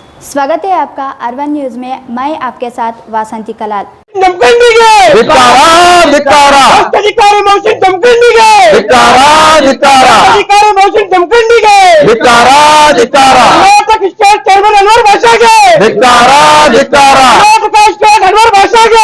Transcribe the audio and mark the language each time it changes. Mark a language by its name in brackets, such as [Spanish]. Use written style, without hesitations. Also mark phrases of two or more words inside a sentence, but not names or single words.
[Hindi] स्वागत है आपका अर्बन न्यूज में। मैं आपके साथ वासंती कलाल। [Kannada] ಜಮಖಂಡಿಗೆ ಧಿಕ್ಕಾರ ಧಿಕ್ಕಾರ ಅಧಿಕಾರಿ ಮೌಸಿನ್ ಜಮಖಂಡಿಗೆ ಧಿಕ್ಕಾರ ಧಿಕ್ಕಾರ ಅಧಿಕಾರಿ ಮೌಸಿನ್ ಜಮಖಂಡಿಗೆ ಧಿಕ್ಕಾರ ಧಿಕ್ಕಾರ ಕರ್ನಾಟಕ [English] State Chairman [Kannada] ಅನ್ವರ್ ಭಾಷಾಗೆ ಧಿಕ್ಕಾರ ಧಿಕ್ಕಾರ ಕರ್ನಾಟಕ ಸ್ಟೇಟ್ ಅನ್ವರ್ ಭಾಷಾಗೆ